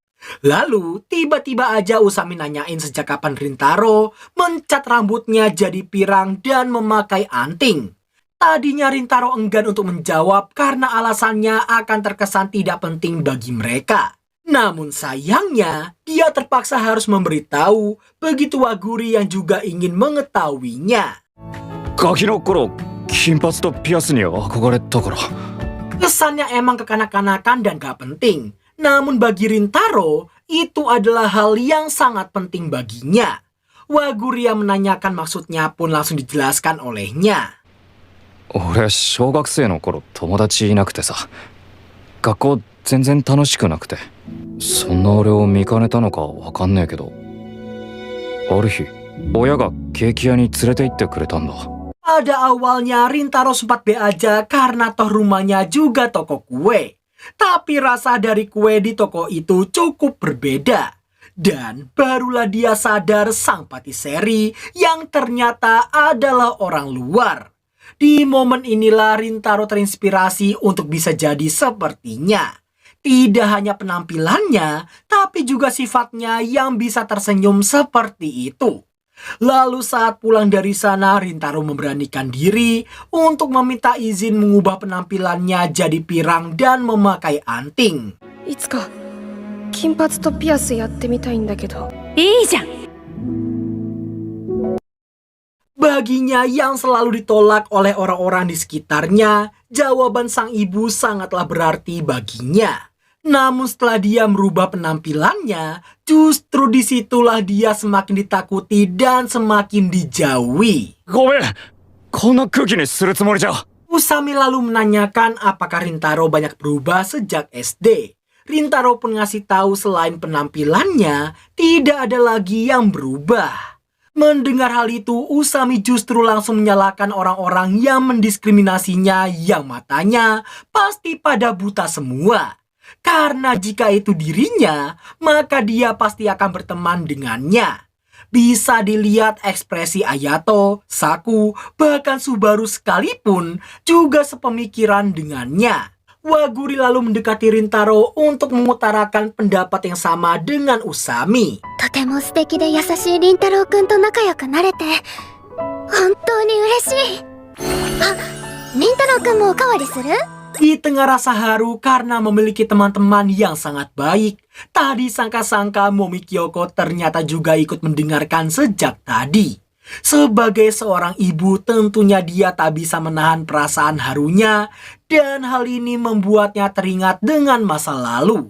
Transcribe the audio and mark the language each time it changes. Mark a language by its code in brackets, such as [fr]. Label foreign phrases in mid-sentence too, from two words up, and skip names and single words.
[id] Lalu tiba-tiba aja Usami nanyain sejak kapan Rintaro mencat rambutnya jadi pirang dan memakai anting. Tadinya Rintaro enggan untuk menjawab karena alasannya akan terkesan tidak penting bagi mereka. Namun sayangnya, dia terpaksa harus memberitahu begitu Waguri yang juga ingin mengetahuinya. [ja] ガキの頃金髪とピアスに憧れたから。 [id] Kesannya emang kekanak-kanakan dan gak penting. Namun bagi Rintaro, itu adalah hal yang sangat penting baginya. Waguri yang menanyakan maksudnya pun langsung dijelaskan olehnya. [ja] 俺小学生の頃友達いなくてさ、学校全然楽しくなくて、そんな俺を見かねたのかわかんねえけど、ある日親がケーキ屋に連れて行ってくれたんだ。 [id] Pada awalnya Rintaro sempat be aja karena toh rumahnya juga toko kue. Tapi rasa dari kue di toko itu cukup berbeda. Dan barulah dia sadar sang patiseri yang ternyata adalah orang luar. Di momen inilah Rintaro terinspirasi untuk bisa jadi sepertinya. Tidak hanya penampilannya, tapi juga sifatnya yang bisa tersenyum seperti itu. Lalu saat pulang dari sana, Rintaro memberanikan diri untuk meminta izin mengubah penampilannya jadi pirang dan memakai anting. [ja] いつか金髪とピアスやってみたいんだけど。いいじゃん。 [id] Baginya yang selalu ditolak oleh orang-orang di sekitarnya, jawaban sang ibu sangatlah berarti baginya. Namun setelah dia merubah penampilannya, justru disitulah dia semakin ditakuti dan semakin dijauhi. [ja] ごめん、こんな空気にするつもりじゃ。 [id] Usami lalu menanyakan apakah Rintaro banyak berubah sejak SD. Rintaro pun ngasih tahu selain penampilannya, tidak ada lagi yang berubah. Mendengar hal itu, Usami justru langsung menyalahkan orang-orang yang mendiskriminasinya yang matanya pasti pada buta semua. Karena jika itu dirinya, maka dia pasti akan berteman dengannya. Bisa dilihat ekspresi Ayato, Saku, bahkan Subaru sekalipun juga sepemikiran dengannya. Waguri lalu mendekati Rintaro untuk mengutarakan pendapat yang sama dengan Usami. [ja] とても素敵で優しい凛太郎くんと仲良くなれて本当に嬉しい。あ、凛太郎くんもおかわりする？ [id] Di tengah rasa haru karena memiliki teman-teman yang sangat baik, tak disangka-sangka Momi Kyoko ternyata juga ikut mendengarkan sejak tadi. Sebagai seorang ibu, tentunya dia tak bisa menahan perasaan harunya, dan hal ini membuatnya teringat dengan masa lalu.